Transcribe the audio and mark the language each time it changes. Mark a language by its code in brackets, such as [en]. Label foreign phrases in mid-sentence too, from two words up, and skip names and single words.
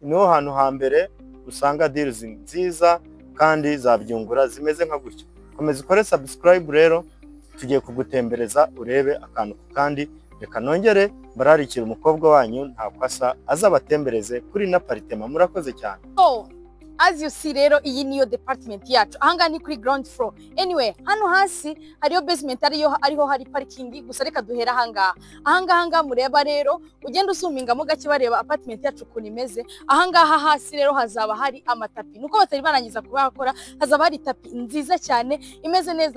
[rw] Niho hantu hambere usanga deals nziza kandi zabyungura zimeze nka gutyo. Komeza ukore subscribe rero, tugiye kugutembereza urebe akantu kandi. Reka nongere bararikira umukobwa wanyu Ntakwasa azabatembereze kuri na apartment. Murakoze cyane. [en] As you see [rw] rero iyi niyo department yacu. Ahanga ni kuri [en] ground floor. [rw] Anyway, hano hasi hariyo basement ariho hari parking gusa reka duhera ahanga mureba rero ugenda usumingamo gake bareba apartment yacu kuntu imeze. Ahanga hasi rero hazaba hari amatapi. Nuko batari barangiza kubakora hazaba hari tapi nziza cyane imeze neza.